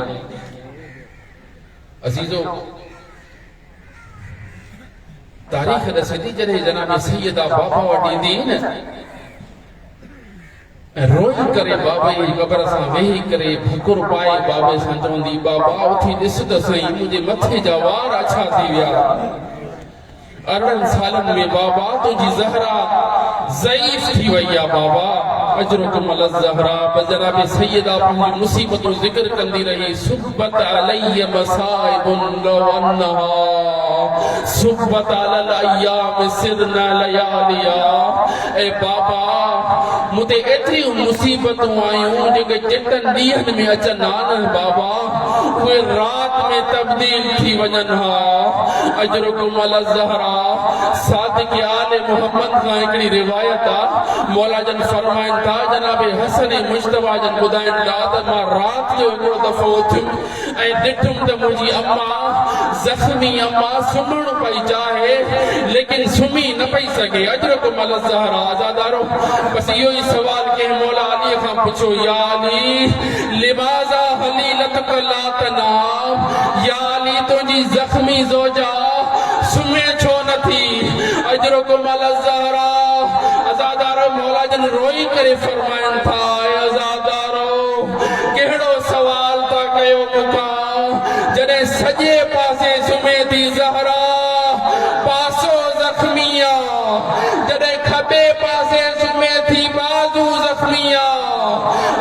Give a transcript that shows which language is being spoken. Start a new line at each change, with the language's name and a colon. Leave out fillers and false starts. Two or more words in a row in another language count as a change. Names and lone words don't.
Sindhi: अज़ीज़ो, तारीख़ ॾसे थी जॾहिं जनाब सैयदा बाबा वटि ईंदी न, रोई करे बाबा जी क़बर सां वेही करे भकुर पाए बाबे सां चवंदी, बाबा उथी ॾिस त सही मुंहिंजे मथे जा वार अछा थी विया। 18 सालनि में बाबा तुंहिंजी ज़हरा ज़ईफ़ थी वई आहे। बाबा
Arabic: أجركم الزهراء,
Sindhi: जनाब सैयदा पंहिंजी मुसीबतूं ज़िक्र कंदी रही,
Arabic: صبت علي مصائب لو أنها صبت على الأيام صرن لياليا.
Sindhi: ए बाबा मुते एतरी मुसीबतूं आयूं जेके चिटन ॾींहंनि में अचनि आन बाबा उहे रात में तब्दील थी वञनि हा।
Arabic: أجركم الزهراء
Sindhi: सादिक आले मोहम्मद खां हिकिड़ी रिवायत आहे। मौला जन फरमाइनि था जनाब हसन मुश्तबा जन ॿुधाइनि था त मां राति जो हिकिड़ो दफ़ो उथियुमि ऐं ॾिठुमि त मुंहिंजी अम्मा ज़ख़्मी अम्मा सुम्हणु पई चाहे लेकिन सुम्ही न पई सघे।
Arabic: أجركم الزهراء
Sindhi: आज़ादारो बस इहो ई सवाल कंहिं मौला अलीअ खां पुछो
Arabic: يا علي لماذا حليلتك لا تنام.
Sindhi: या अली तुंहिंजी ज़ख़्मी ज़ौजा सुम्हे छो नथी।
Arabic: أجركم الزهراء
Sindhi: आज़ादारो मौला जन रोई करे फरमाइनि था आज़ादारो कहिड़ो सवाल था कयो मूंखां जॾहिं सॼे पासे सुम्हे थी ज़हरा पासो ज़ख़्मी आहे जॾहिं खॿे पासे सुम्हे थी बाज़ू ज़ख़्मी आहे।